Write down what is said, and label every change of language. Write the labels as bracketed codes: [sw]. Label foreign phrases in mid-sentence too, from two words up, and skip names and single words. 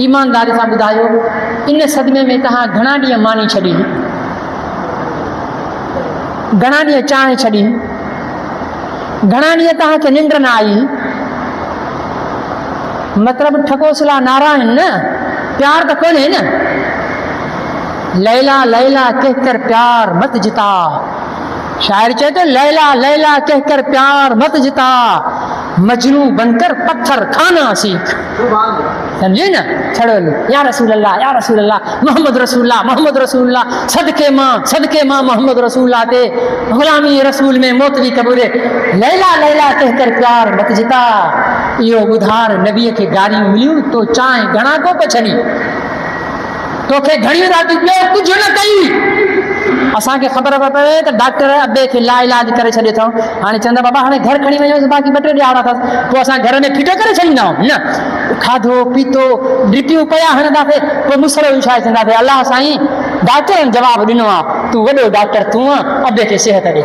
[sd] ईमानदारी सां ॿुधायो, इन सदमे में तव्हां घणा ॾींहं मानी छॾी, घणा ॾींहं चांहि छॾी, घणा ॾींहं तव्हांखे निंड न आई? मतिलबु ठकोसला नारा आहिनि न, प्यार त कोन्हे न। [ur] لیلیٰ لیلیٰ کہہ کر پیار مت جتا, [sd] शायर चए थो [ur] لیلیٰ لیلیٰ کہہ کر پیار مت جتا، مجنوں بن کر پتھر کھانا سیکھ. [sd] समझे न? छड़ो [ar] يا رسول الله، يا رسول الله، محمد رسول الله، محمد رسول الله, [sd] सदके मां [ar] محمد رسول الله [sd] ते [ur] غلامی رسول میں موت بھی قبول ہے. لیلیٰ لیلیٰ کہہ کر پیار مت جتا, [sd] इहो ॿुधार नबीअ खे गारियूं मिलियूं तो चांहि घणा कोप छॾी, तोखे घणियूं रातियूं ॿियो कुझु न कई। असांखे ख़बर पए त डॉक्टर अबे खे लाइलाज करे छॾियो अथऊं, हाणे चवंदा बाबा हाणे घर खणी वञोसि, बाक़ी 2-3 ॾियारा अथसि। पोइ असां घर में फिटो करे छॾींदा आहियूं न, खाधो पीतो ड्रिपियूं पिया हणंदासीं, पोइ मुसलो विछाए चवंदासीं अलाह साईं डॉक्टरनि जवाबु ॾिनो आहे, तूं वॾो डॉक्टर तूं आहे, अबे खे सिहत ॾे।